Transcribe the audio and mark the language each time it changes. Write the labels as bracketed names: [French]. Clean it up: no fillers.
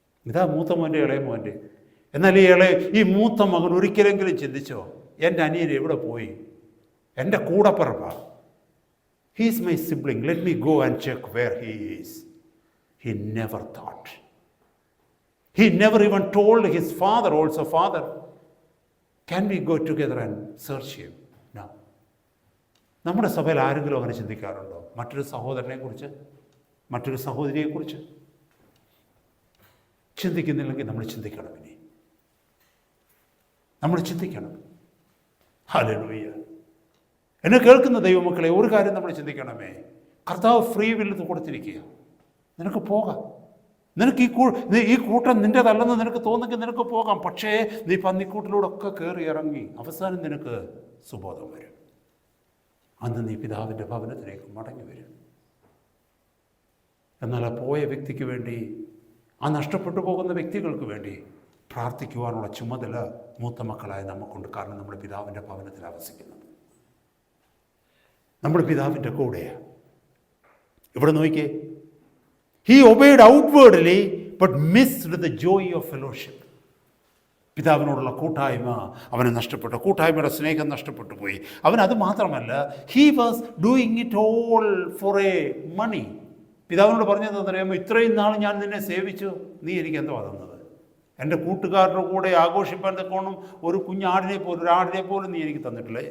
[Malayalam] ഇതാ മൂത്ത മോൻ്റെ ഇളയ മോൻ്റെ. എന്നാൽ ഈ മൂത്ത മകൻ ഒരിക്കലെങ്കിലും ചിന്തിച്ചോ, എൻ്റെ അനിയൻ എവിടെ പോയി? എൻ്റെ കൂടപ്പിറപ്പാ. [English] He is my sibling, let me go and check where he is. He never thought. He never even told his father also, Father, can we go together and search him? No. [Malayalam] നമ്മുടെ സഭയിൽ ആരെങ്കിലും അങ്ങനെ ചിന്തിക്കാറുണ്ടോ? മറ്റൊരു സഹോദരനെ കുറിച്ച്, മറ്റൊരു സഹോദരിയെക്കുറിച്ച് ചിന്തിക്കുന്നില്ലെങ്കിൽ നമ്മൾ ചിന്തിക്കണം. ഇനി നമ്മൾ ചിന്തിക്കണം. ഹല്ലേലൂയ. എന്നെ കേൾക്കുന്ന ദൈവമക്കളെ, ഒരു കാര്യം നമ്മൾ ചിന്തിക്കണമേ. കർത്താവ് ഫ്രീ വില്ല് കൊടുത്തിരിക്കുക. നിനക്ക് പോകാം. നിനക്ക് ഈ കൂട്ടം നിൻ്റെതല്ലെന്ന് നിനക്ക് തോന്നുമെങ്കിൽ നിനക്ക് പോകാം. പക്ഷേ നീ പന്നിക്കൂട്ടിലൂടെ ഒക്കെ കയറി ഇറങ്ങി അവസാനം നിനക്ക് സുബോധം വരും. അന്ന് നീ പിതാവിൻ്റെ ഭവനത്തിലേക്ക് മടങ്ങി വരും. എന്നാൽ ആ പോയ വ്യക്തിക്ക് വേണ്ടി, ആ നഷ്ടപ്പെട്ടു പോകുന്ന വ്യക്തികൾക്ക് വേണ്ടി പ്രാർത്ഥിക്കുവാനുള്ള ചുമതല മൂത്ത മക്കളായ നമുക്കുണ്ട്. കാരണം നമ്മൾ പിതാവിൻ്റെ ഭവനത്തിൽ വസിക്കുന്നത്, നമ്മൾ പിതാവിൻ്റെ കൂടെയാണ്. ഇവിടെ നോക്കിയേ, [English] he obeyed outwardly but missed the joy of fellowship. [Malayalam] പിതാവിനോടുള്ള കൂട്ടായ്മ അവന് നഷ്ടപ്പെട്ടു, കൂട്ടായ്മയുടെ സ്നേഹം നഷ്ടപ്പെട്ടു പോയി. അവനത് മാത്രമല്ല, [English] He was doing it all for a money. [Malayalam] പിതാവിനോട് പറഞ്ഞതെന്നറിയാമോ? ഇത്രയും നാൾ ഞാൻ നിന്നെ സേവിച്ചു, നീ എനിക്ക് എന്തോ തന്നത്? എൻ്റെ കൂട്ടുകാരുടെ കൂടെ ആഘോഷിപ്പാൻ തക്കോണം ഒരു കുഞ്ഞാടിനെ പോലും, ഒരാടിനെ പോലും നീ എനിക്ക് തന്നിട്ടില്ല.